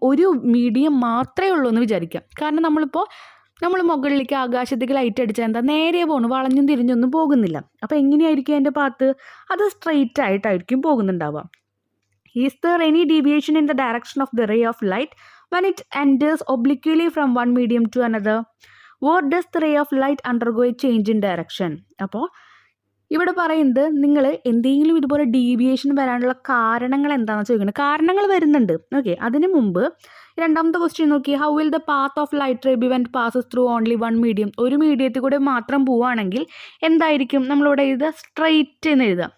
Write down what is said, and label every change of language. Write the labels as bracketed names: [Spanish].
[Malayalam] ഒരു മീഡിയം മാത്രമേ ഉള്ളൂ എന്ന് വിചാരിക്കാം. കാരണം നമ്മൾ മുകളിലേക്ക് ആകാശത്തേക്ക് ലൈറ്റ് അടിച്ചാൽ എന്താ? നേരെ പോകണം, വളഞ്ഞും തിരിഞ്ഞൊന്നും പോകുന്നില്ല. അപ്പോൾ എങ്ങനെയായിരിക്കും അതിൻ്റെ പാത്ത്? അത് സ്ട്രെയിറ്റ് ആയിട്ടായിരിക്കും പോകുന്നുണ്ടാവുക. [English] Is there any deviation in the direction of the ray of light when it enters obliquely from one medium to another? What does the ray of light undergo a change in direction? [Malayalam] അപ്പോൾ ഇവിടെ പറയുന്നത്, നിങ്ങൾ എന്തെങ്കിലും ഇതുപോലെ deviation വരാനുള്ള കാരണങ്ങൾ എന്താണെന്ന് ചോദിക്കുന്നത്. കാരണങ്ങൾ വരുന്നുണ്ട്. ഓക്കെ, അതിന് മുമ്പ് രണ്ടാമത്തെ ക്വസ്റ്റ്യൻ നോക്കി. [English] How will the path of light ray be when passes through only 1 medium? [Malayalam] ഒരു മീഡിയത്തിൽ കൂടെ മാത്രം പോവുകയാണെങ്കിൽ എന്തായിരിക്കും? നമ്മളിവിടെ എഴുതുക സ്ട്രെയിറ്റ് എന്ന് എഴുതുക.